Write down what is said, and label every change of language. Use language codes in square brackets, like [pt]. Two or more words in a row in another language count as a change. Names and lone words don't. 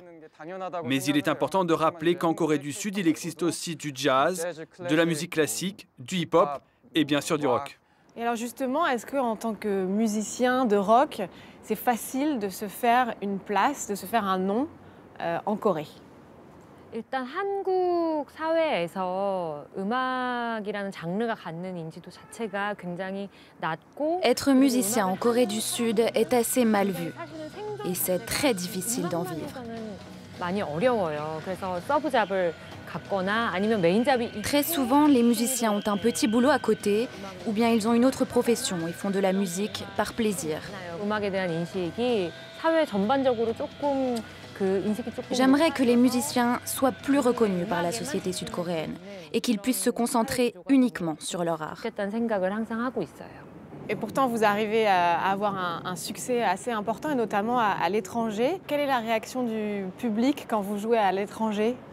[fr] Mais il est important de rappeler qu'en Corée du Sud, il existe aussi du jazz, de la musique classique, du hip-hop et bien sûr du rock. Et alors justement, est-ce qu'en tant que musicien de rock, c'est facile de se faire une place, de se faire un nom en Corée? [ko] 일단 한국 사회에서 음악이라는 장르가 갖는 인지도 자체가 굉장히 낮고 [fr] Être musicien en Corée du Sud est assez mal vu et c'est très difficile d'en vivre. [ko] 많이 어려워요. 그래서 서브잡을 갖거나 아니면 메인잡이 [fr] Très souvent, les musiciens ont un petit boulot à côté ou bien ils ont une autre profession et font de la musique par plaisir. [ko] 음악에 대한 인식이 사회 전반적으로 조금 [fr] J'aimerais que les musiciens soient plus reconnus par la société sud-coréenne et qu'ils puissent se concentrer uniquement sur leur art. Et pourtant, vous arrivez à avoir un succès assez important, et notamment à l'étranger. Quelle est la réaction du public quand vous jouez à l'étranger?